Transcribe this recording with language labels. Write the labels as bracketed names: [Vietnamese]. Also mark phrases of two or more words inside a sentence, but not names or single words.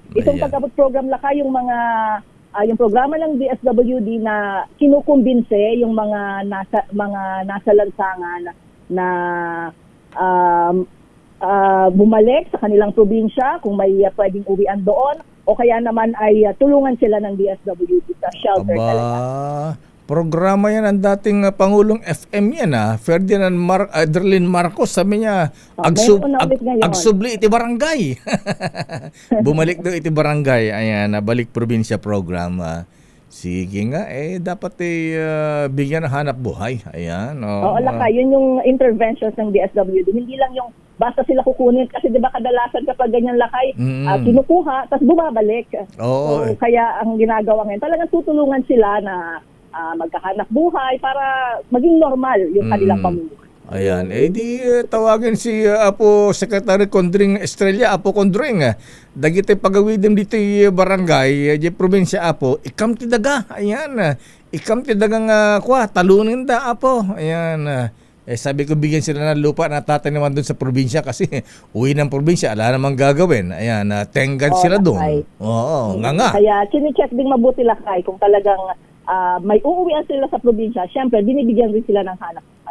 [Filipino] Itong Pag-abot Program lakay yung mga yung programa ng DSWD na kinukumbinse yung mga nasa lansangan na bumalik sa kanilang probinsya kung may pwedeng uwian doon o kaya naman ay tulungan sila ng DSWD sa shelter talaga. Programa yan ang dating Pangulong FM yan Ferdinand Adelin Marcos, sabi niya [Iloko] agsubli iti barangay. [Filipino] Bumalik daw iti barangay. Ayan, balik probinsya program. Sige nga, dapat bigyan ng hanap buhay. Ayan. Lakay, yun yung interventions ng DSWD. Hindi lang yung basta sila kukunin kasi 'di ba kadalasan kapag ganyan lakay kinukuha tapos bumabalik. So, kaya ang ginagawa ngayon talagang tutulungan sila na magkahanap buhay para maging normal yung kanilang pamumuhay. Ayan, di tawagin si Apo Secretary Condring Estrella, Apo Condring. [Iloko] Dagiti pagawidem dito barangay, di probinsya Apo, ikam ti daga. Ayan, ikam ti dagang talunin da Apo. Ayan. [Filipino] Sabi ko bigyan sila ng lupa na tataniman doon sa probinsya kasi uwi ng probinsya, ala namang gagawin. Ayan, tenggan sila doon. Nga. Kaya chine-check din mabuti lakay kung talagang may uuwian sila sa probinsya. Siyempre, binibigyan rin sila ng hanap buhay.